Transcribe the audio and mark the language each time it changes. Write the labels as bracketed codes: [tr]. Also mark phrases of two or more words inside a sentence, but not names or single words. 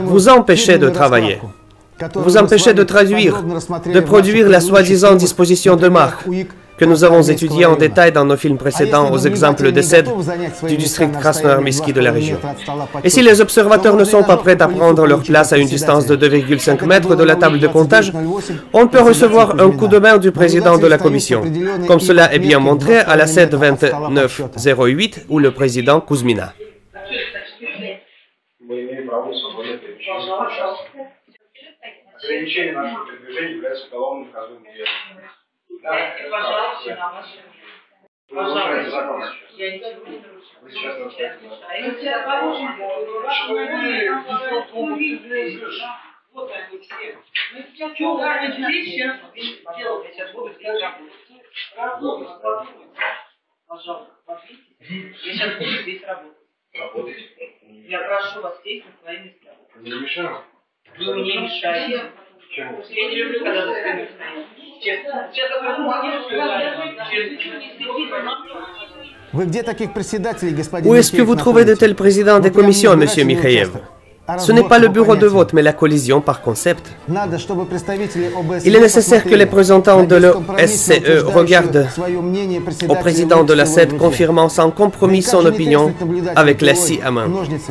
[fr] Vous empêchez de travailler. Vous empêchez de traduire, de produire la soi-disant disposition de marque que nous avons étudiée en détail dans nos films précédents aux exemples de SED du district Krasnoarmysky de la région. Et si les observateurs ne sont pas prêts à prendre leur place à une distance de 2,5 mètres de la table de comptage, on peut recevoir un coup de main du président de la commission, comme cela est bien montré à la SED 2908 ou le président Kuzmina. [ru] Ограничение нашего передвижения является уголовным наказуемым деянием. Да, пожалуйста, на вашем. Вы нарушаете закон сейчас. Я ничего не нарушаю. Вы сейчас нарушаете закон. Вот они все. Мы сейчас что здесь сейчас делать? Я сейчас буду сделать работу. Пожалуйста, подвиньте. Я сейчас буду здесь работать. Работать? Я прошу вас сесть на свои места. Не мешаю. Вы мне мешаете. Почему? Я не люблю, когда за спиной стоит. Честно. [fr] Où est-ce que vous trouvez de tels présidents des commissions, M. Mikhaïev? Ce n'est pas le bureau de vote, mais la collision par concept. Il est nécessaire que les représentants de l'OSCE regardent au président de la SED confirmant sans compromis son opinion avec la scie à main.